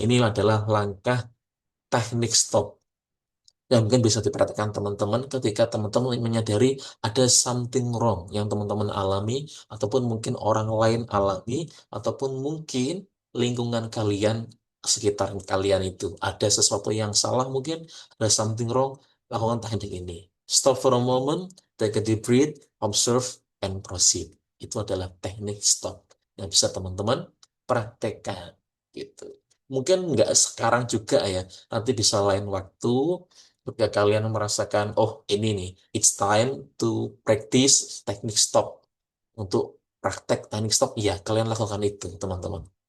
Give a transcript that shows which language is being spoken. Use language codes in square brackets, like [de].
[id] Ini adalah langkah teknik stop yang mungkin bisa diperhatikan teman-teman ketika teman-teman menyadari ada [en] something wrong [id] yang teman-teman alami, ataupun mungkin orang lain alami, ataupun mungkin lingkungan kalian, sekitar kalian itu ada sesuatu yang salah, mungkin ada something wrong, lakukan teknik ini. [en] Stop for a moment, take a deep breath, observe, and proceed. [id] Itu adalah teknik stop yang bisa teman-teman praktekkan gitu. Mungkin nggak sekarang juga ya, nanti bisa lain waktu. Ketika kalian merasakan, oh ini nih, [en] it's time to practice [id] teknik stop. Untuk praktek teknik stop, ya kalian lakukan itu, teman-teman.